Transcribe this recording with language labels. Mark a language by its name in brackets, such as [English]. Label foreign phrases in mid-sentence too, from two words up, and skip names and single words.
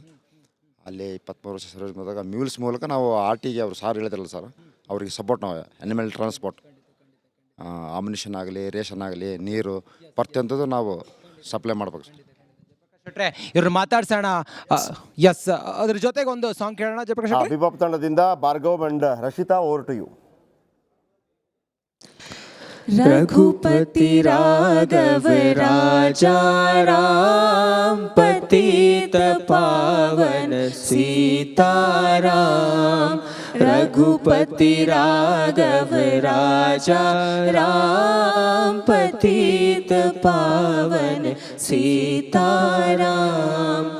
[Kannada] ಅಲ್ಲಿ 23 ವರ್ಷ ಸರ್ವಿಸ್ ಮಾಡಿದಾಗ ಮ್ಯೂಲ್ಸ್ ಮೂಲಕ ನಾವು RTಗೆ ಅವರು ಸಾರ್ ಹೇಳಿದ್ರಲ್ಲ ಸರ್, ಅವರಿಗೆ ಸಪೋರ್ಟ್ ನಾವು [English] animal transport, [Kannada] ಆಮ್ಯುನಿಷನ್ ಆಗಲಿ, ರೇಷನ್ ಆಗಲಿ, ನೀರು ಪ್ರತಿಯೊಂಥದ್ದು ನಾವು ಸಪ್ಲೈ ಮಾಡ್ಬೇಕು ಸರ್. ಇವ್ರು ಮಾತಾಡ್ಸೋಣ. ಎಸ್, ಅದ್ರ ಜೊತೆಗೆ ಒಂದು ಸಾಂಗ್ ಕೇಳೋಣ ಜಯಪ್ರಕಾಶ್. ಬಿಬಾಪ್ ತಂಡದಿಂದ ಭಾರ್ಗವ್ ಅಂಡ್ ರಕ್ಷಿತಾ, [English] over to you. [Hindi] रघुपति राघव राजा राम, पतित पावन सीताराम. रघुपति राघव राजा राम, पतित पावन सीताराम.